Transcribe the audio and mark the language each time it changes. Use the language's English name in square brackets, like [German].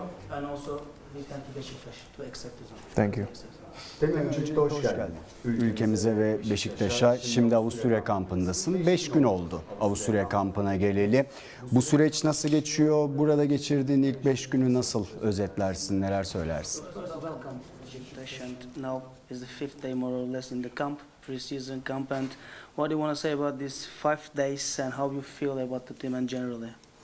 [English] And also we thank you Beşiktaş to accept this. Thank you. [Turkish] Öncelikle hoş geldin. Ülkemize ve Beşiktaş'a. Şimdi Avusturya kampındasın. 5 gün oldu Avusturya kampına geleli. Bu süreç nasıl geçiyor? Burada geçirdiğin ilk 5 günü nasıl özetlersin? Neler söylersin? [English] Welcome Beşiktaş, and now is the fifth day more or less in the camp, pre-season camp, and what do you want to say about these 5 days and how you feel about the team and generally?